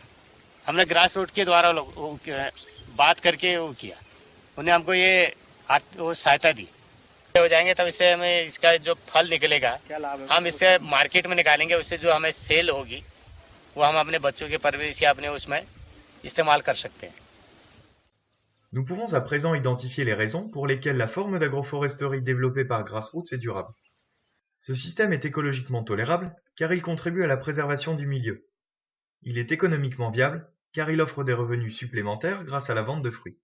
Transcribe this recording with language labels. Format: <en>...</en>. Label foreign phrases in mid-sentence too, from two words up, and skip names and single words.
<hi>हमने ग्रास रूट के द्वारा बात करके वो किया, उन्हें हमको ये वो सहायता दी। हो जाएंगे तब इससे हमें इसका जो फल निकलेगा हम इसके मार्केट में निकालेंगे, उससे जो हमें सेल होगी वो हम अपने बच्चों के परवरिश या अपने उसमें इस्तेमाल कर सकते हैं।</hi> <fr>Nous pouvons à présent identifier les raisons pour lesquelles la forme d'agroforesterie développée par Grassroots est durable. Ce système est écologiquement tolérable car il contribue à la préservation du milieu. Il est économiquement viable car il offre des revenus supplémentaires grâce à la vente de fruits.</fr>